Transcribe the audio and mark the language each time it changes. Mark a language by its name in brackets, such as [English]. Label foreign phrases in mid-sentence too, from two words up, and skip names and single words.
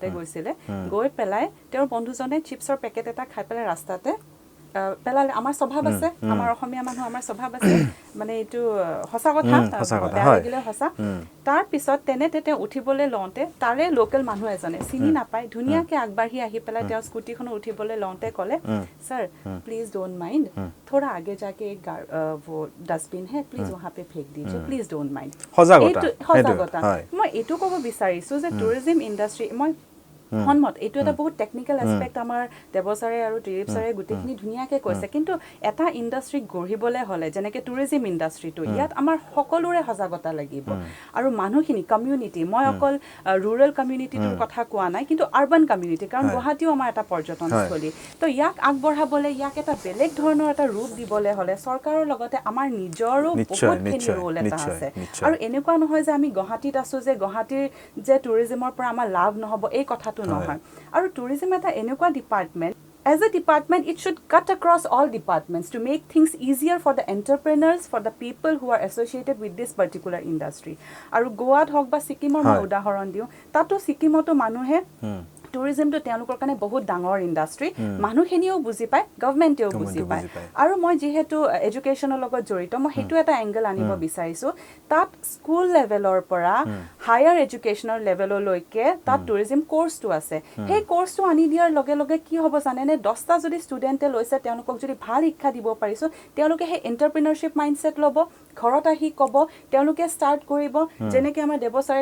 [Assamese] গৈছিলে গৈ পেলাই তেওঁৰ বন্ধুজনে চিপছৰ পেকেট এটা খাই পেলাই ৰাস্তাতে পেলালে আমাৰ স্বভাৱ আছে আমাৰ অসমীয়া মানুহ আমাৰ স্বভাৱ আছে মানে এইটো সঁচা কথা বেয়া লাগিলে সঁচা তাৰ পিছত তেনেতে তেওঁ উঠিবলৈ লওঁতে তাৰে লোকেল মানুহ এজনে চিনি নাপায় ধুনীয়াকৈ আগবাঢ়ি আহি পেলাই তেওঁ স্কুটিখনত উঠিবলৈ লওঁতে ক'লে [English] sir please don't mind [Hindi] थोड़ा आगे जाके एक वो डस्टबिन है प्लीज वहाँ पे फेंक दीजिए [English] please don't mind [Assamese] সজাগতা মই এইটো ক'ব বিচাৰিছোঁ যে [English] tourism industry [Assamese] মই সন্মত এইটো এটা বহুত [English] technical aspect [Assamese] আমাৰ দেৱচাৰে আৰু ত্ৰিদীপ ছাৰে গোটেইখিনি ধুনীয়াকৈ কৈছে কিন্তু এটা ইণ্ডাষ্ট্ৰীক গঢ়িবলৈ হ'লে যেনেকৈ টুৰিজিম ইণ্ডাষ্ট্ৰীটো ইয়াত আমাৰ সকলোৰে সজাগতা লাগিব আৰু মানুহখিনি কমিউনিটি মই অকল ৰুৰেল কমিউনিটিটোৰ কথা কোৱা নাই কিন্তু [English] urban community [Assamese] কাৰণ গুৱাহাটীও আমাৰ এটা পৰ্যটনস্থলী তো ইয়াক আগবঢ়াবলৈ ইয়াক এটা বেলেগ ধৰণৰ এটা ৰূপ দিবলৈ হ'লে চৰকাৰৰ লগতে আমাৰ নিজৰো বহুতখিনি ৰোল এটা আছে আৰু এনেকুৱা নহয় যে আমি গুৱাহাটীত আছোঁ যে গুৱাহাটীৰ যে টুৰিজিমৰ পৰা আমাৰ লাভ নহ'ব এই কথাটো নহয় আৰু টুৰিজিম এটা এনেকুৱা ডিপাৰ্টমেণ্ট [English] as a department it should cut across all departments to make things easier for the entrepreneurs for the people who are associated with this particular [Assamese] industry আৰু গোৱাত হওক বা ছিকিমৰ মই উদাহৰণ দিওঁ তাতো ছিকিমতো মানুহে টুৰিজিমটো তেওঁলোকৰ কাৰণে বহুত ডাঙৰ ইণ্ডাষ্ট্ৰী মানুহখিনিও বুজি পায় গভৰ্ণমেণ্টেও বুজি পায় আৰু মই যিহেতু এডুকেশ্যনৰ লগত জড়িত মই সেইটো এটা এংগল আনিব বিচাৰিছোঁ তাত স্কুল লেভেলৰ পৰা হায়াৰ এডুকেশ্যনৰ লেভেললৈকে তাত টুৰিজিম কোৰ্চটো আছে সেই কোৰ্চটো আনি দিয়াৰ লগে লগে কি হ'ব জানেনে 10টা যদি ষ্টুডেণ্টে লৈছে তেওঁলোকক যদি ভাল শিক্ষা দিব পাৰিছোঁ তেওঁলোকে সেই [English] entrepreneurship mindset [Assamese] ল'ব ঘৰত আহি ক'ব তেওঁলোকে ষ্টাৰ্ট কৰিব যেনেকৈ আমাৰ দেৱ ছাৰে